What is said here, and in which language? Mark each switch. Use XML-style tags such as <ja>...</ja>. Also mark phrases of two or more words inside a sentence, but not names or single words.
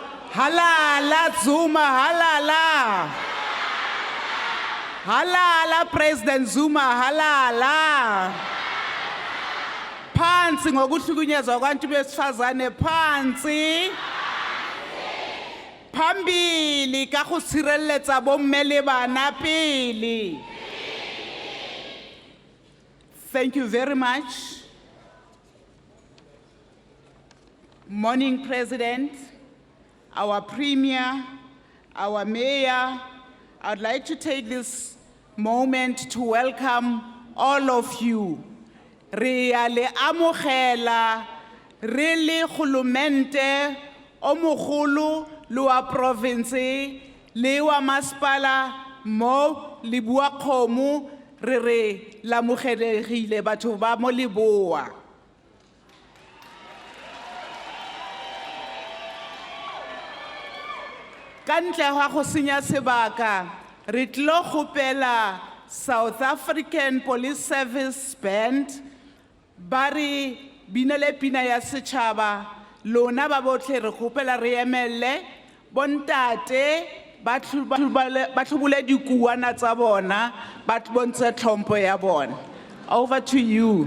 <zu>Halala Zuma, halala. Halala President Zuma, halala. Phansi ngokuhlukunyezwa kwabantu besifazane, phansi.</zu> <nso>Phambili ka go sireletsa bomme le bana pele.</nso> <en>Thank you very much. Morning, President, our Premier, our Mayor. I'd like to take this moment to welcome all of you.</en> <nso>Re a le amogela, re le khulumente o mogolo le wa province le wa masipala mo Lebowakgomo re la mogelegile batho ba mo Leboa. Ka ntle ga go senya sebaka re tlo gopela South African Police Service Band ba re binele pina ya setšhaba lona ba botlhe re gopela re emelle bontate ba tlhobole dikuana tsa bona ba bontshe tlhompho ya bona.</nso> <en>Over to you.</en>